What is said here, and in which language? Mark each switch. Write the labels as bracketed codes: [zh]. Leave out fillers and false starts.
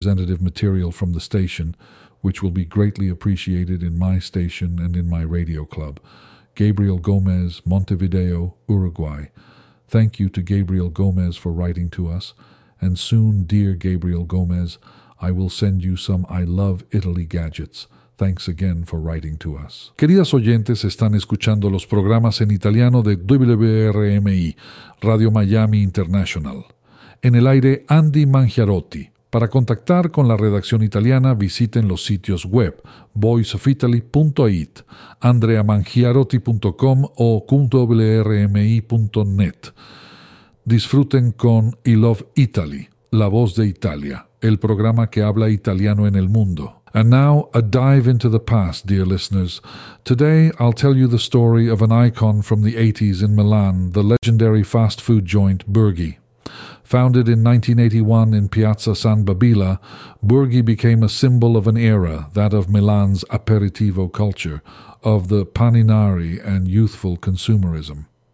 [en] representative material from the station, which will be greatly appreciated in my station and in my radio club. Gabriel Gomez, Montevideo, Uruguay. Thank you to Gabriel Gomez for writing to us. And soon, dear Gabriel Gomez, I will send you some I Love Italy gadgets. Thanks again for writing to us. [es] Queridas oyentes, están escuchando los programas en italiano de WRMI, Radio Miami International. En el aire, Andy Mangiarotti. Para contactar con la redacción italiana, visiten los sitios web voiceofitaly.it, andreamangiarotti.com o .wrmi.net. Disfruten con I Love Italy, la voz de Italia, el programa que habla italiano en el mundo. [en] And now, a dive into the past, dear listeners. Today, I'll tell you the story of an icon from the 80s in Milan, the legendary fast food joint Burgi. Founded in 1981 in Piazza San Babila, Burgi became a symbol of an era, that of Milan's aperitivo culture, of the paninari and youthful consumerism.